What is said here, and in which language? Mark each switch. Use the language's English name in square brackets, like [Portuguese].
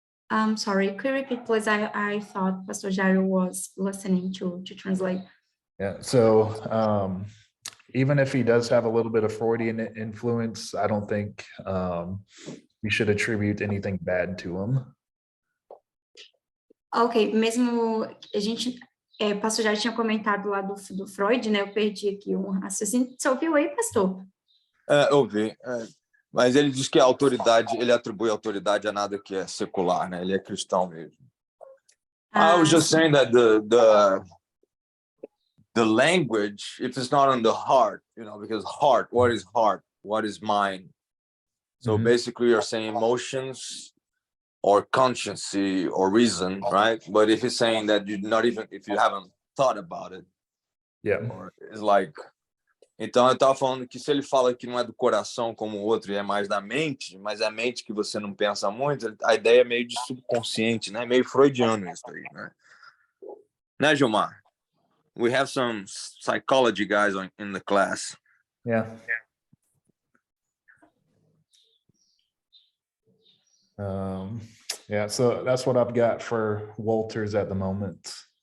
[English] I'm sorry, could you repeat, please? I thought Pastor Jairo was listening to translate. Yeah, so even if he does have a little bit of Freudian influence, I don't think we should attribute anything bad to him. [Portuguese] Ok, mesmo a gente, Pastor Jairo tinha comentado lá do Freud, né? Eu perdi aqui um raciocínio. Você ouviu aí, pastor? Ouvi. Mas ele diz que a autoridade, ele atribui autoridade a nada que é secular, né? Ele é cristão mesmo. [English] I was just saying that the language, if it's not on the heart, you know, because heart, what is mind? So basically you're saying emotions or conscience or reason, right? But if he's saying that if you haven't thought about it, yeah, or it's like... [Portuguese] Então, eu estava falando que se ele fala que não é do coração como o outro e é mais da mente, mas é a mente que você não pensa muito, a ideia é meio de subconsciente, né? Meio freudiano isso aí, né? Né, Gilmar? [English] We have some psychology guys in the class. Yeah. Yeah, so that's what I've got for Walters at the moment.